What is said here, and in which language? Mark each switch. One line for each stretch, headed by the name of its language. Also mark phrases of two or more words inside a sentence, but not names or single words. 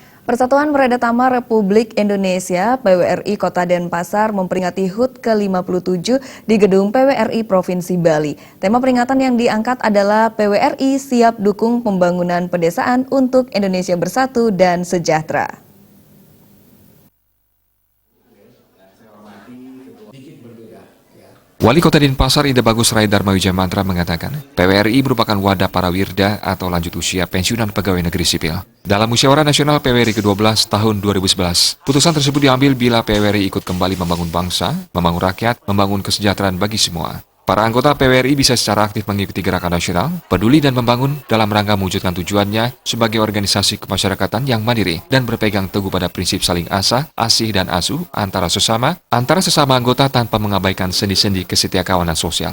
Indonesian: Persatuan Peredatama Republik Indonesia (PWRI) Kota Denpasar memperingati HUT ke-57 di gedung PWRI Provinsi Bali. Tema peringatan yang diangkat adalah PWRI siap dukung pembangunan pedesaan untuk Indonesia bersatu dan sejahtera. Wali Kota Denpasar Ida Bagus Rai Dharma Wijaya Mantra mengatakan, PWRI merupakan wadah para wirda atau lanjut usia pensiunan pegawai negeri sipil. Dalam Musyawarah Nasional PWRI ke-12 tahun 2011, putusan tersebut diambil bila PWRI ikut kembali membangun bangsa, membangun rakyat, membangun kesejahteraan bagi semua. Para anggota PWRI bisa secara aktif mengikuti gerakan nasional, peduli dan membangun dalam rangka mewujudkan tujuannya sebagai organisasi kemasyarakatan yang mandiri dan berpegang teguh pada prinsip saling asah, asih dan asuh antara sesama anggota tanpa mengabaikan sendi-sendi kesetiakawanan sosial.